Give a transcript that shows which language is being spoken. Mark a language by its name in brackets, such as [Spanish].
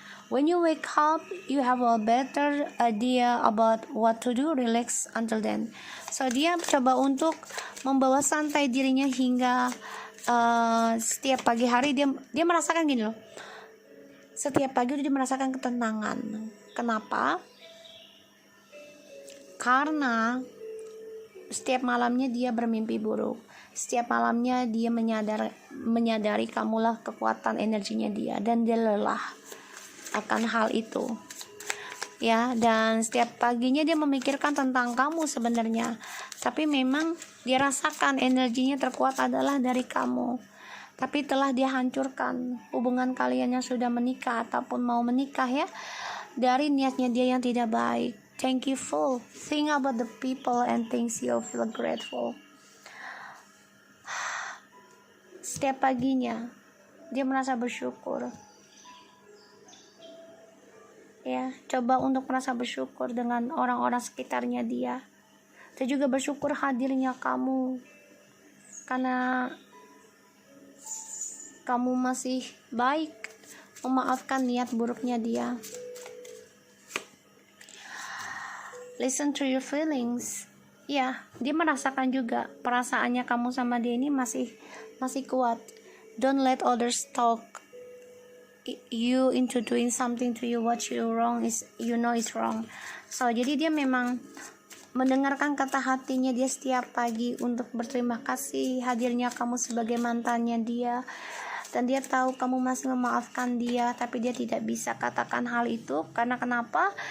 [English] When you wake up, you have a better idea about what to do. Relax until then. [Indonesian] So dia coba untuk membawa santai dirinya hingga setiap pagi hari dia merasakan gini loh. Setiap pagi dia merasakan ketenangan. Kenapa? Karena setiap malamnya dia bermimpi buruk. Setiap malamnya dia menyadari kamulah kekuatan energinya dia, dan dia lelah akan hal itu. Ya, dan setiap paginya dia memikirkan tentang kamu sebenarnya. Tapi memang dia rasakan energinya terkuat adalah dari kamu. Tapi telah dia hancurkan hubungan kalian yang sudah menikah ataupun mau menikah ya, dari niatnya dia yang tidak baik. [English] Thankful, think about the people and things you feel grateful. [Indonesian] Setiap paginya dia merasa bersyukur. Ya, coba untuk merasa bersyukur dengan orang-orang sekitarnya dia. Dia juga bersyukur hadirnya kamu, karena kamu masih baik memaafkan niat buruknya dia. [English] Listen to your feelings. [Indonesian] Ya, dia merasakan juga perasaannya kamu sama dia ini masih kuat. [English] Don't let others talk you into doing something to you what you wrong is wrong. [Indonesian] So jadi dia memang mendengarkan kata hatinya dia setiap pagi untuk berterima kasih hadirnya kamu sebagai mantannya dia. Dan dia tahu kamu masih memaafkan dia, tapi dia tidak bisa katakan hal itu karena kenapa?